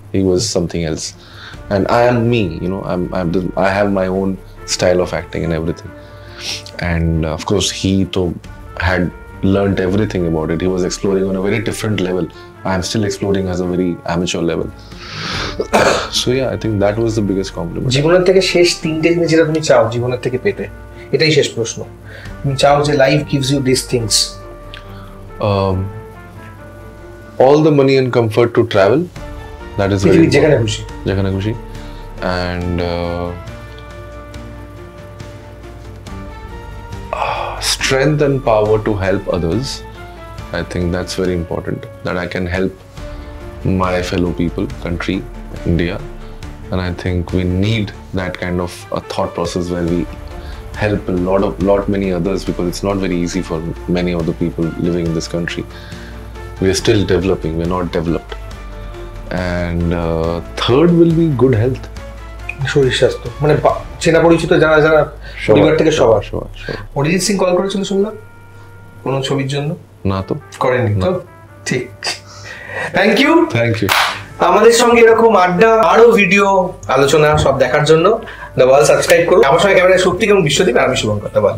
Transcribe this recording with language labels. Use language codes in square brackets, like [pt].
[en] He was something else, and I am me. I have my own style of acting and everything. And of course, he had learned everything about it. He was exploring on a very different level. I am still exploring as a very amateur level. So yeah, I think that was the biggest compliment. [bn] জীবনের থেকে শেষ তিনটে জিনিস যেটা তুমি চাও জীবনের থেকে পেতে, এটাই শেষ প্রশ্ন। তুমি চাও যে life [en] gives you these things. All the money and comfort to travel. That is very [bn] যেখানে খুশি। [en] And strength and power to help others. I think that's very important, that I can help my fellow people, country, India. And I think we need that kind of a thought process where we help lot many others, because it's not very easy for many of the people living in this country. We are still developing, we're not developed. And third will be good health. [bn] শরীর স্বাস্থ্য, মানে চেনা পরিচিত যারা যারা পরিবার থেকে সবার। অরিজিৎ সিং কল করেছিল শুনলাম কোনো ছবির জন্য? না তো করেনি তো, ঠিক। Thank you. আমাদের সঙ্গে এরকম আড্ডা, আরো ভিডিও, আলোচনা সব দেখার জন্য দ্য ওয়াল সাবস্ক্রাইব করুন। আমার সঙ্গে ক্যামেরায় সত্যি কেমন বিশ্বদীপ, আর আমি শুভঙ্কর।